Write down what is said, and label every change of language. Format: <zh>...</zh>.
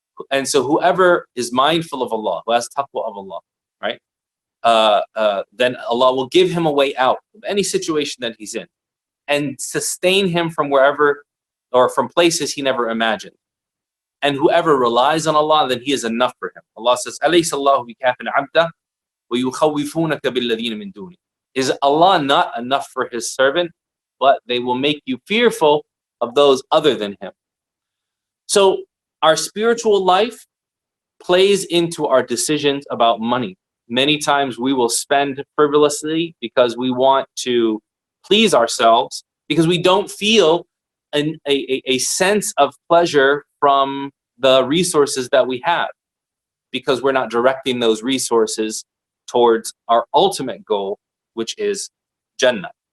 <en>And so whoever is mindful of Allah, who has taqwa of Allah, right, then Allah will give him a way out of any situation that he's in, and sustain him from wherever, or from places he never imagined. And whoever relies on Allah, then He is enough for him. Allah says,</en> <ar>أَلَيْسَ اللَّهُ بِكَافٍ عَبْدَهُ وَيُخَوِّفُونَكَ بِالَّذِينَ مِن دُونِهِ.</ar> <en>Is Allah not enough for His servant, but they will make you fearful of those other than Him. So our spiritual life plays into our decisions about money. Many times we will spend frivolously because we want to please ourselves, because we don't feel a sense of pleasure from the resources that we have, because we're not directing those resources towards our ultimate goal, which is Jannah.</en>